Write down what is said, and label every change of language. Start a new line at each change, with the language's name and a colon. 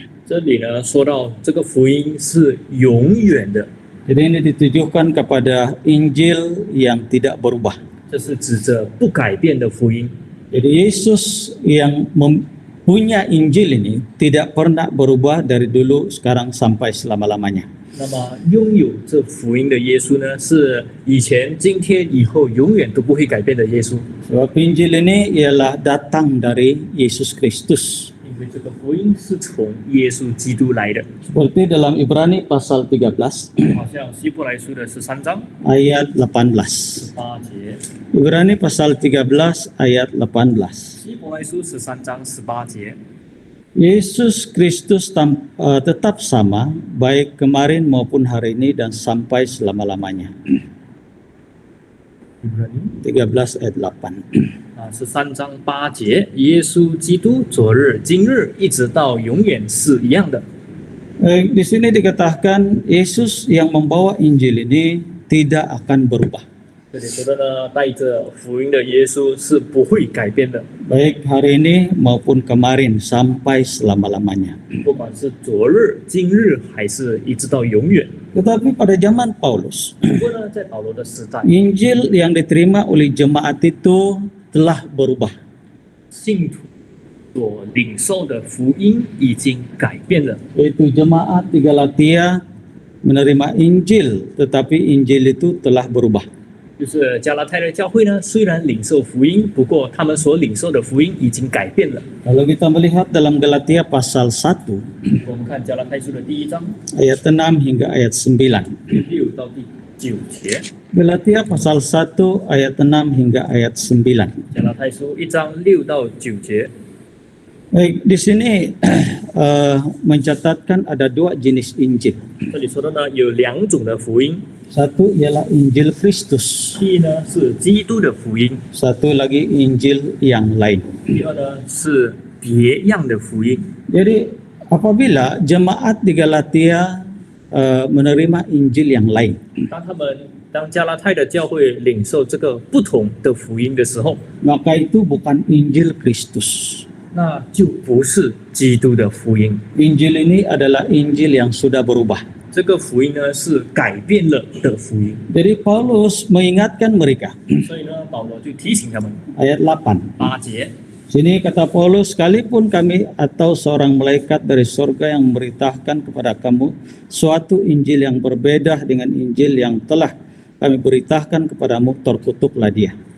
Chinese: 这里呢说到这个福音是永远的，
Indonesian: Jadi ini ditujukan kepada Injil yang tidak berubah.
Chinese: 这是指着不改变的福音。
Indonesian: Jadi Yesus yang punya Injil ini tidak pernah berubah dari dulu, sekarang sampai selama-lamanya.
Chinese: 那么拥有这福音的耶稣呢，是以前、今天、以后永远都不会改变的耶稣。
Indonesian: Sebab Injil ini ialah datang dari Yesus Kristus.
Chinese: 因为这个福音是从耶稣基督来的，
Indonesian: Seperti dalam Ibrani pasal 13
Chinese: 好像希伯来书的13章
Indonesian: ayat 18.
Chinese: 18节，
Indonesian: Ibrani pasal 13 ayat 18.
Chinese: 希伯来书13章18节，
Indonesian: Yesus Kristus tetap sama, baik kemarin maupun hari ini dan sampai selama-lamanya. 13 ayat 8.
Chinese: 13章8节，耶稣基督昨日、今日一直到永远是一样的。
Indonesian: Di sini dikatakan Yesus yang membawa Injil ini tidak akan berubah.
Chinese: 这里说的呢，带着福音的耶稣是不会改变的，
Indonesian: Baik hari ini maupun kemarin sampai selama-lamanya.
Chinese: 不管是昨日、今日，还是一直到永远。
Indonesian: Tetapi pada zaman Paulus,
Chinese: 不过呢，在保罗的时代，
Indonesian: Injil yang diterima oleh jemaat itu telah berubah.
Chinese: 信徒所领受的福音已经改变了。
Indonesian: Yaitu jemaat di Galatia menerima Injil, tetapi Injil itu telah berubah.
Chinese: 就是加拉太的教会呢，虽然领受福音，不过他们所领受的福音已经改变了。
Indonesian: Kalau kita melihat dalam Galatia pasal 1,
Chinese: 我们看加拉太书的第1章
Indonesian: ayat 6 hingga ayat 9.
Chinese: 第6到第9节，
Indonesian: Galatia pasal 1 ayat 6 hingga ayat 9.
Chinese: 加拉太书1章6到9节。
Indonesian: Baik, di sini mencatatkan ada 2 jenis Injil.
Chinese: 这里说的呢，有2种的福音，
Indonesian: Satu ialah Injil Kristus,
Chinese: 第一呢是基督的福音，
Indonesian: satu lagi Injil yang lain.
Chinese: 第二呢是别样的福音。
Indonesian: Jadi apabila jemaat di Galatia menerima Injil yang lain,
Chinese: 当加拉太的教会领受这个不同的福音的时候，
Indonesian: maka itu bukan Injil Kristus.
Chinese: 那就不是基督的福音。
Indonesian: Injil ini adalah Injil yang sudah berubah.
Chinese: 这个福音呢是改变了的福音。
Indonesian: Jadi Paulus mengingatkan mereka.
Chinese: 所以呢，保罗就提醒他们
Indonesian: Ayat 8.
Chinese: 8节，
Indonesian: Sini kata Paulus, sekalipun kami atau seorang malaikat dari surga yang memberitakan kepada kamu suatu Injil yang berbeda dengan Injil yang telah kami beritakan kepadamu, terkutuklah dia.